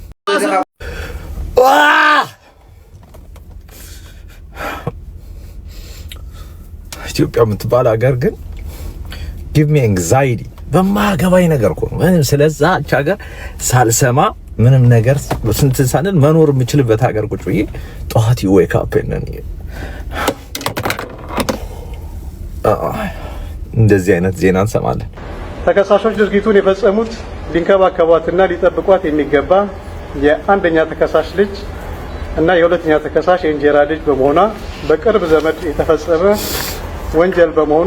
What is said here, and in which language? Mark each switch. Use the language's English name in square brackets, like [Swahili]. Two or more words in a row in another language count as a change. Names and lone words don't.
[Amharic] ኢትዮጵያ የምትባል ሀገር ግን [English] give me anxiety [Amharic] በማገባኝ ነገር እኮ ምንም ስለዛች ሀገር ሳልሰማ ምንም ነገር ስንት ሳንል መኖር የምችልበት ሀገር ቁጭ ብዬ ጧት [English] wake up [Amharic] እንደዚህ አይነት ዜና እንሰማለን። ተከሳሾች ድርጊቱን የፈጸሙት ሊንከባከቧትና ሊጠብቋት የሚገባ የአንደኛ ተከሳሽ ልጅ እና የሁለተኛ ተከሳሽ የእንጀራ ልጅ በመሆኗ በቅርብ ዘመድ የተፈጸመ ወንጀል በመሆኑ